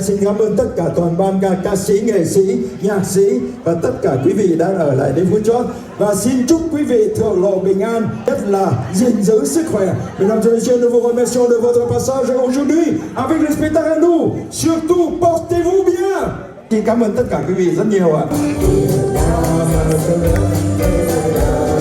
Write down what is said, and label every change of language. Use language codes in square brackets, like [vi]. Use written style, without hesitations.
[vi] Xin cảm ơn tất cả toàn ban ca sĩ, nghệ sĩ, nhạc sĩ và tất cả quý vị đã ở lại đến phút chót. Và xin chúc quý vị thượng lộ bình an, nhất là gìn giữ sức khỏe. [fr] Mesdames et messieurs, nous vous remercions de votre passage aujourd'hui avec le spectacle à nous. Surtout, portez-vous bien. [vi] Xin cảm ơn tất cả quý vị rất nhiều ạ.